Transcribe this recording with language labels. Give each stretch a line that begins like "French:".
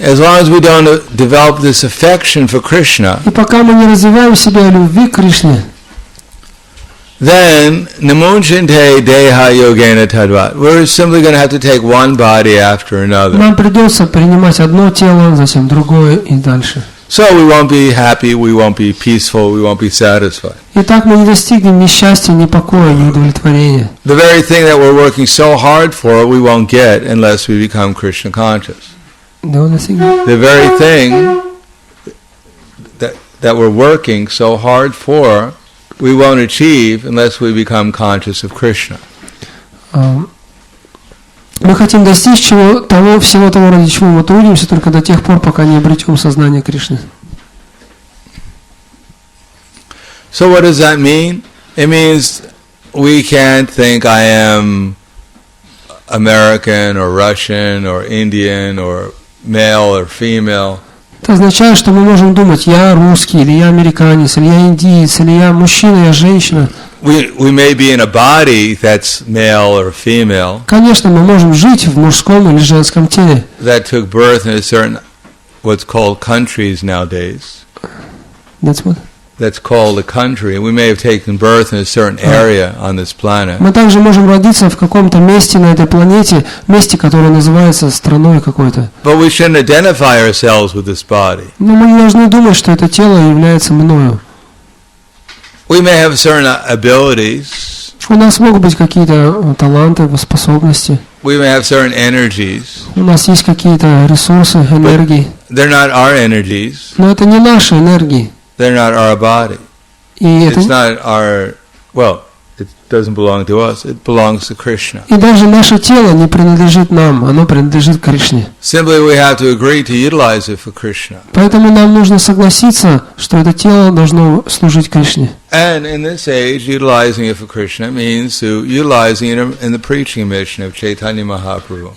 English: As long as we don't develop this affection for Krishna,
Russian: И пока мы не развиваем в себе любви к Кришне,
Sanskrit: then namunchinte deha yogena tadvat.
English: We're simply going to have to take one body after another.
Russian: нам придется принимать одно тело, затем другое и дальше.
English: So we won't be happy, we won't be peaceful, we won't be satisfied.
Russian: И так мы не достигнем ни счастья, ни покоя, ни удовлетворения.
English: The very thing that we're working so hard for, we won't get unless we become Krishna conscious. The very thing that we're working so hard for, we won't achieve unless we become conscious of Krishna.
Russian: Мы хотим достичь всего того, ради чего мы трудимся, только до тех пор, пока не обретем сознание Кришны.
English: So what does that mean? It means we can't think I am American or Russian or Indian or male or female.
Russian: Это означает, что мы можем думать, я русский, или я американец, или я индиец, или я мужчина, я женщина.
English: We may be in a body that's male or female.
Russian: Конечно, мы можем жить в мужском или женском теле.
English: That took birth in a certain, what's called countries nowadays. That's what? That's called a country. We may have taken birth in a certain area on this planet.
Russian: Мы также можем родиться в каком-то месте на этой планете, месте, которое называется страной какой-то.
English: But we shouldn't identify ourselves with this body.
Russian: Но мы не должны думать, что это тело является мною.
English: We may have certain abilities.
Russian: У нас могут быть какие-то таланты, способности.
English: We may have certain energies.
Russian: У нас есть какие-то ресурсы, энергии.
English: They're not our energies.
Russian: Но это не наши энергии.
English: They're not our body. It's not our, well, it doesn't belong to us. It belongs to Krishna.
Russian: И даже наше тело не принадлежит нам, оно принадлежит Кришне.
English: Simply we have to agree to utilize it for Krishna.
Russian: Поэтому нам нужно согласиться, что это тело должно служить Кришне.
English: And in this age, utilizing it for Krishna means to utilizing it in the preaching mission of Chaitanya Mahaprabhu.